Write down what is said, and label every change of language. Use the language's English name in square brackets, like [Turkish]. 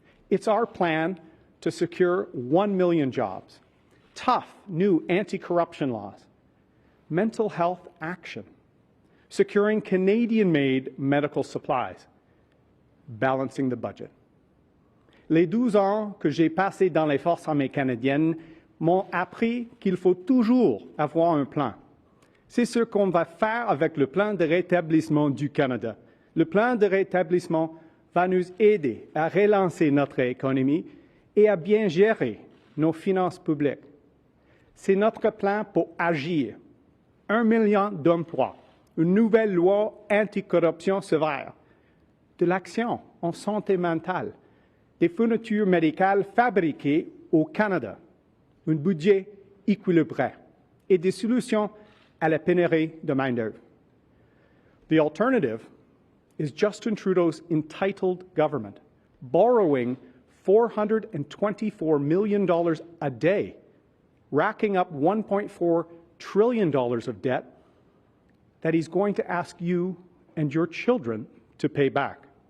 [English] It's our plan to secure 1 million jobs, tough new anti-corruption laws, mental health action, securing Canadian-made medical supplies, balancing the budget. [French] Les 12 ans que j'ai passés dans les forces armées canadiennes m'ont appris qu'il faut toujours avoir un plan. C'est ce qu'on va faire avec le plan de rétablissement du Canada. Le plan de rétablissement va nous aider à relancer notre économie et à bien gérer nos finances publiques. C'est notre plan pour agir. 1 million d'emplois, une nouvelle loi anticorruption sévère, de l'action en santé mentale, des fournitures médicales fabriquées au Canada, un budget équilibré et des solutions à la pénurie de main-d'œuvre. [English] The alternative is Justin Trudeau's entitled government, borrowing $424 million a day, racking up $1.4 trillion of debt that he's going to ask you and your children to pay back.